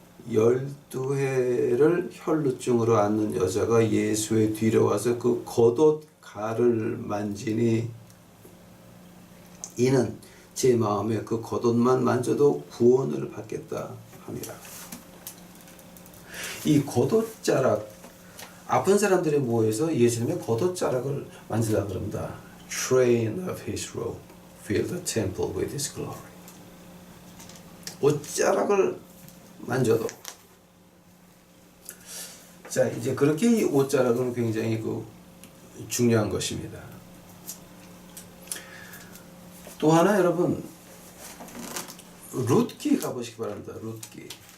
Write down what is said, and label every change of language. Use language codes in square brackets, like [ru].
[ko] 12해를 혈루증으로 앓는 여자가 예수의 뒤로 와서 그 겉옷 가를 만지니 이는 제 마음에 그 겉옷만 만져도 구원을 받겠다 함이라. 이 겉옷자락 아픈 사람들이 모여서 예수님의 겉옷자락을 만지려고 그럽니다. [en] Train of his robe, fill the temple with his glory. [ko] 옷자락을 만져도 자 이제 그렇게 이 옷자락은 굉장히 중요한 것입니다. 또 하나 여러분 룻기 가보시기 바랍니다. 룻기.